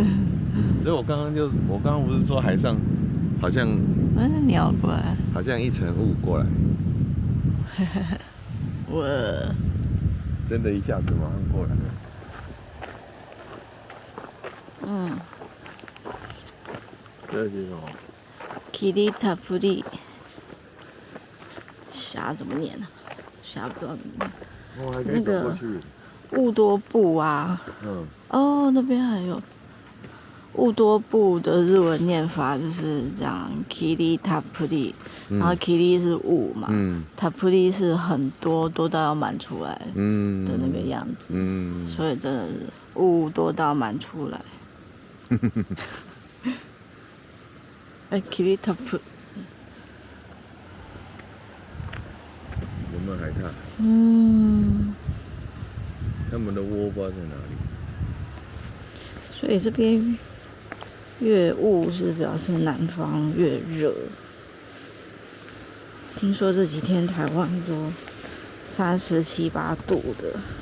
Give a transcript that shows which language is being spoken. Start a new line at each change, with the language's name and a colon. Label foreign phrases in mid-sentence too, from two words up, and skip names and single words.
Chinese: 所以我剛剛不是說海上好像鳥過來，好像一層霧過来。我真的一下子馬上過來了。這是什麼？キリタプリ，霞怎麼念呢？霞不知道怎么念。那個烏多布啊，哦，那邊還有烏多布的日文念法就是這樣，キリタプリ，然後キリ是霧嘛，タプリ是很多，多到要滿出來的那個樣子，所以真的是霧多到滿出來。哎，キリタプ。有沒有海獺？他們的窩不知道在哪裡。所以這邊越霧是表示南方越熱。聽說這幾天台灣都37、8度的。